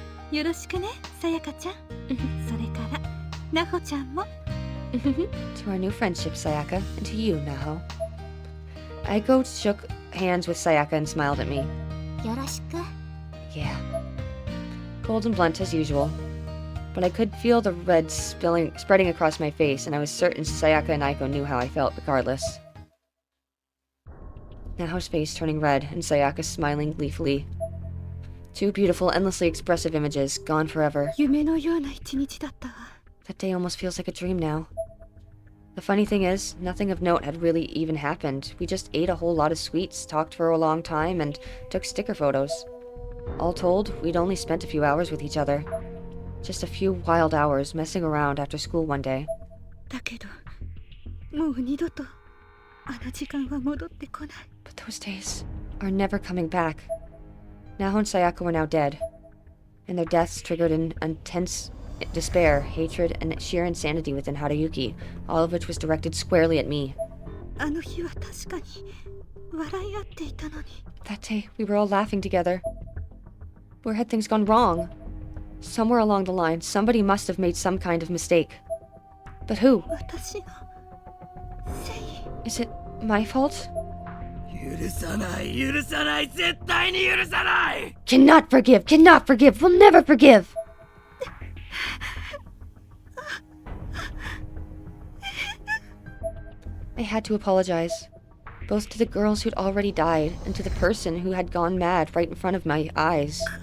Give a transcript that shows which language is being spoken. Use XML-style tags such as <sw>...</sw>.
<ja>よろしくねさやかちゃんそれからなほちゃんも</ja> <en>To our new friendship, Sayaka, and to you, Naho. Aiko shook hands with Sayaka and smiled at me.</en> <ja>よろしく。</ja> <en>Yeah. Cold and blunt as usual. But I could feel the red spreading across my face, and I was certain Sayaka and Aiko knew how I felt regardless. Naho's face turning red, and Sayaka smiling gleefully. Two beautiful, endlessly expressive images, gone forever.</en> <ja>夢のような一日だったわ</ja> <en>That day almost feels like a dream now. The funny thing is, nothing of note had really even happened. We just ate a whole lot of sweets, talked for a long time, and took sticker photos. All told, we'd only spent a few hours with each other. Just a few wild hours messing around after school one day.</en> <ja>だけどもう二度とあの時間は戻ってこない</ja> <en>But those days are never coming back. Naho and Sayaka were now dead, and their deaths triggered an intense despair, hatred, and sheer insanity within Haruyuki, all of which was directed squarely at me.</en> <ja>あの日は確かに笑い合っていたのに</ja> <en>That day, we were all laughing together. Where had things gone wrong? Somewhere along the line, somebody must have made some kind of mistake. But who?</en> <ja>私がせい</ja> <en>Is it my fault?</en> <ja>許さない、許さない、絶対に許さない。</ja> <en>Cannot forgive, we'll never forgive! I had to apologize, both to the girls who'd already died and to the person who had gone mad right in front of my eyes.</en>